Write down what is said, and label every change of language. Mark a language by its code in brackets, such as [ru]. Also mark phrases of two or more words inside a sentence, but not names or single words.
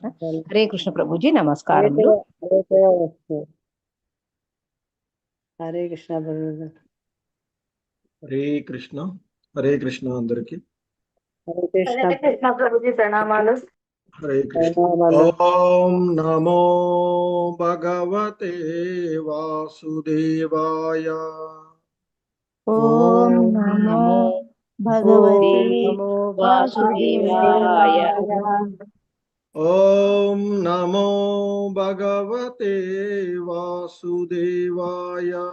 [te] హరే కృష్ణ ప్రభుజీ, నమస్కారములు. హరే కృష్ణ హరే కృష్ణ. హరే కృష్ణ అందరికి హరే కృష్ణ ప్రభుజీ, ప్రణామాలు. [sa] హరే కృష్ణ. ఓం నమో భగవతే వాసుదేవాయ. ఓం నమో భగవతే వాసుదేవాయ. ఓం నమో భగవతే వాసుదేవాయ.